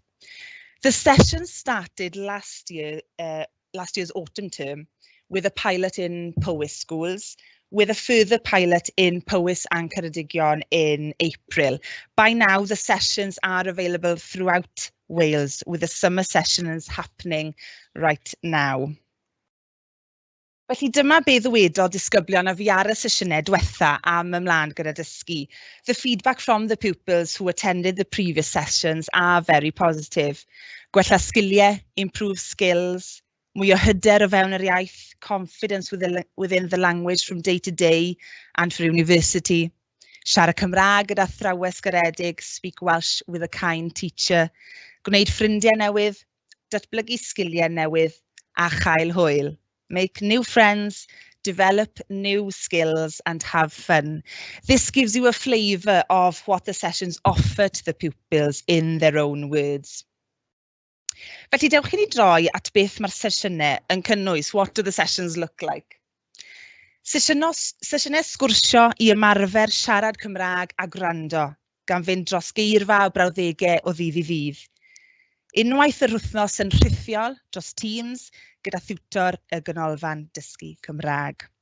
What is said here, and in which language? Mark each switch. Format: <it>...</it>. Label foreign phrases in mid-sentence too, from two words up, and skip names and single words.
<en>The sessions started last year's autumn term with a pilot in Powys schools, with a further pilot in Powys and Ceredigion in April. By now, the sessions are available throughout Wales, with the summer sessions happening right now.</en> <cy>Felly dyma be ddywedodd disgyblion a fi ar y sesiynau diwetha am ymlaen gyda dysgu.</cy> <en>The feedback from the pupils who attended the previous sessions are very positive.</en> <cy>Gwella sgiliau,</cy> <en>improve skills,</en> <cy>mwy o hyder o fewn yr iaith,</cy> <en>confidence within the language from day to day and for university.</en> <cy>Siarad Cymraeg gyda athrawes garedig,</cy> <en>speak Welsh with a kind teacher.</en> <cy>Gwneud ffrindiau newydd, datblygu sgiliau newydd a chael hwyl.</cy> <en>Make new friends, develop new skills and have fun. This gives you a flavour of what the sessions offer to the pupils in their own words.</en> <cy>Felly dewch i ni droi at beth mae'r sesiynau yn cynnwys.</cy> <en>What do the sessions look like?</en> <cy>Sesiynau sgwrsio i ymarfer siarad Cymraeg a gwrando, gan fynd dros geirfa o brawddegau o ddydd i ddydd. Unwaith yr wythnos yn rhithiol dros Teams gyda thiwtor y ganolfan dysgu Cymraeg.</cy>